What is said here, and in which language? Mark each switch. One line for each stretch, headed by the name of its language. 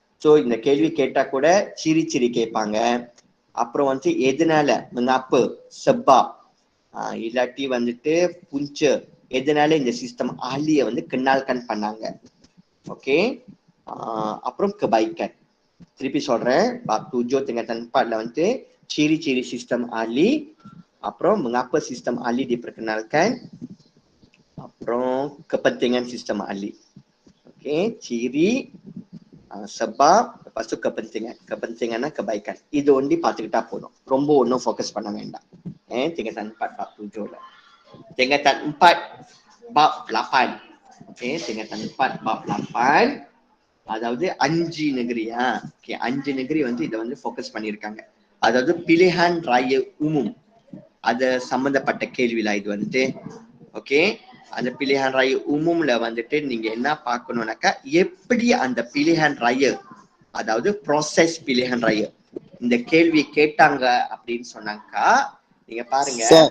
Tamil: So இந்த கேள்வி கேட்டா கூட ciri-ciri கேட்பாங்க. அப்புறம் வந்து எதனால,
Malay: mengapa, sebab,
Tamil: இல்லாட்டி வந்துட்டு punca, எதனால இந்த சிஸ்டம் ahliய வந்து kenalkan பண்ணாங்க. ஓகே, அப்புறம் kebaikan. திருப்பி சொல்றேன்,
Malay: bab 7 tingkatan 4 வந்து ciri-ciri sistem ahli,
Tamil: அப்புறம்
Malay: mengapa sistem ahli diperkenalkan, அப்புறம் kepentingan sistem ahli. Okey, ciri, sebab, lepas tu kepentingan kebaikan.
Tamil: இது ஒண்டி பார்த்துக்கிட்டா போதும், ரொம்ப ஒன்றும் ஃபோக்கஸ் பண்ண வேண்டாம்.
Malay: tingkatan 4 bab 7 lah. Tingkatan 4 bab 8. Okey, tingkatan 4 bab 8,
Tamil: அதாவது
Malay: 5 negeri.
Tamil: ஓகே, 5 negeri வந்து இதை வந்து ஃபோக்கஸ் பண்ணியிருக்காங்க. அதாவது
Malay: pilihan raya umum,
Tamil: அது சம்பந்தப்பட்ட கேள்விலாம் இது வந்துட்டு. ஓகே, அந்த pilihan raya umumல வந்துட்டு நீங்க என்ன பார்க்கணும்னாக்கா, எப்படி அந்த pilihan raya, அதாவது ப்ராசஸ் pilihan raya இந்த கேள்வி கேட்டாங்க அப்படின்னு சொன்னாக்கா நீங்க பாருங்க.